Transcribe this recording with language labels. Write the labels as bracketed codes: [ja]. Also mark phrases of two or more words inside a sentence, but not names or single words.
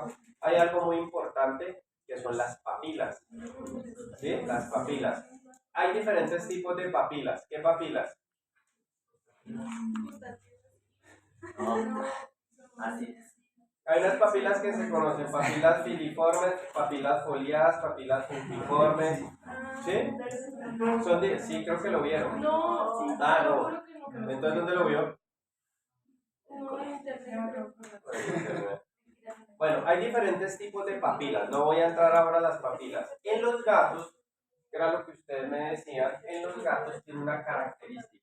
[es] Hay algo muy importante que son las papilas. ¿Sí? Las papilas. Hay diferentes tipos de papilas. ¿Qué papilas? Hay unas papilas que se conocen, papilas filiformes, papilas foliadas, papilas puntiformes. ¿Sí? Sí, creo que lo vieron. Ah, no. Entonces, ¿dónde lo vio? Bueno, hay diferentes tipos de papilas. No voy a entrar ahora a las papilas. En los gatos, que era lo que ustedes me decían, en los gatos tiene una característica.